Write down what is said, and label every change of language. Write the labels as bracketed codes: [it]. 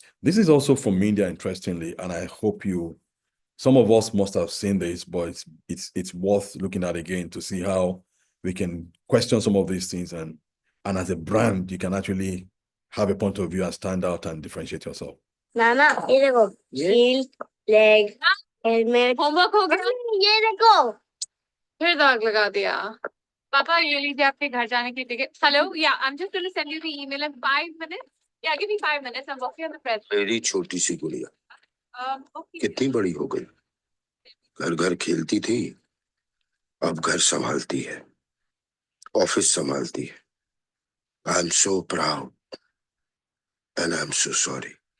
[en] This is also from India, interestingly, and I hope some of us must have seen this, but it's worth looking at again to see how we can question some of these things, and as a brand, you can actually have a point of view and stand out and differentiate yourself. [hi] Nana, ये देखो, [en] shield, leg, helmet. [hi] Homework हो गया? ये देखो. फिर दाग लगा दिया. पापा, ये लीजिए आपके घर जाने की ticket. [en] Hello, yeah, I'm just going to send you the email in 5 minutes. Yeah, give me 5 minutes. I'm working on the press. [hi] मेरी छोटी सी गुड़िया [en] Okay. [hi] कितनी बड़ी हो गई, घर घर खेलती थी, अब घर संभालती है, ऑफिस संभालती है. [en] I am so proud and I am so sorry.